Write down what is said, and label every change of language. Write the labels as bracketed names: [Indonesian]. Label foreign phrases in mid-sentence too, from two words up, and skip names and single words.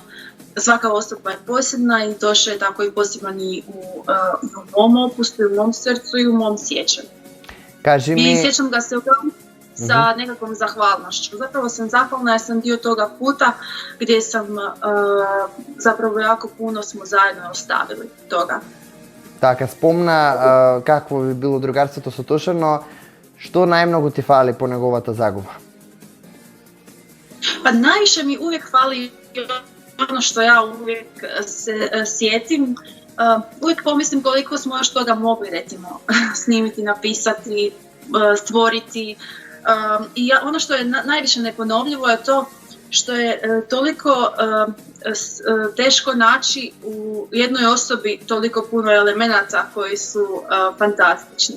[Croatian] Svaka osoba je posebna i Toše je tako i poseban i u mom opustu, i u mom srcu i u mom sjećanju. I sjećam ga se uglavnom sa nekakvom zahvalnošću. Zapravo sam zahvalna jer sam dio toga puta gdje sam zapravo jako puno smo zajedno ostavili toga. [Macedonian] Така, спомна какво би било другарството со Тоше, но што најмногу ти фали по неговата загуба? [Croatian] Pa najviše mi uvijek fali ono što ja uvijek se sjetim. Uvijek pomislim koliko smo još toga mogli, recimo, snimiti, napisati, stvoriti. I ono što je najviše neponovljivo je to što je toliko teško naći u jednoj osobi toliko puno elemenata koji su fantastični.